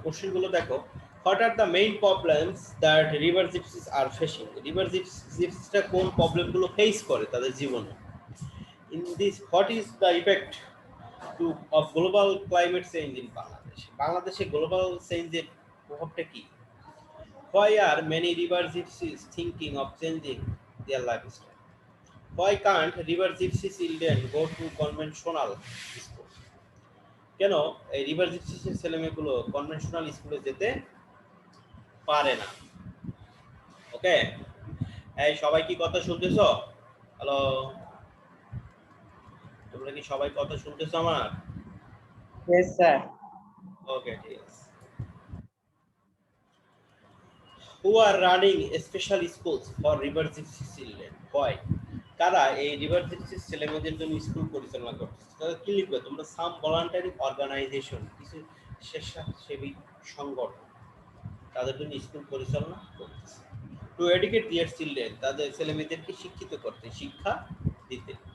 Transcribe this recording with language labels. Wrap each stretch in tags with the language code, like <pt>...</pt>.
<bn>কোশ্চেনগুলো দেখো,</bn> <en>what are the main problems that river gypsies are facing,</en> <bn>river জিপসিসটা কোন প্রবলেমগুলো ফেস করে তাদের জীবনে।</bn> <en>in this, what is the effect of global climate change in Bangladesh,</en> <bn>বাংলাদেশে গ্লোবাল চেঞ্জের প্রভাবটা কি?</bn> <en>Why are many river gypsies thinking of changing their lifestyle? Why can't river gypsy children go to conventional school?</en> <bn>কেন এই river জিপসিসের ছেলেমেয়েগুলো conventional স্কুলে যেতে পারে না? ওকে, এই সবাই কি কথা শুনতেছো? হ্যালো, তোমরা কি সবাই কথা শুনতেছো আমার?</bn> <en>Yes, sir.</en> <bn>ওকে, ঠিক আছে।</bn> <en>Who are running special schools for river gypsy children? Why?</en> <bn>কারা এই রিভার জিপসি ছেলেমেয়েদের জন্য স্কুল পরিচালনা করতেছে? তাহলে কি লিখবে তোমরা?</bn> <en>some voluntary organization,</en> <bn>কিছু স্বেচ্ছাসেবী সংগঠন তাদের জন্য স্কুল পরিচালনা করতেছে।</bn> <en>to educate their children,</en> <bn>তাদের ছেলেমেয়েদেরকে শিক্ষিত করতে, শিক্ষা দিতে।</bn>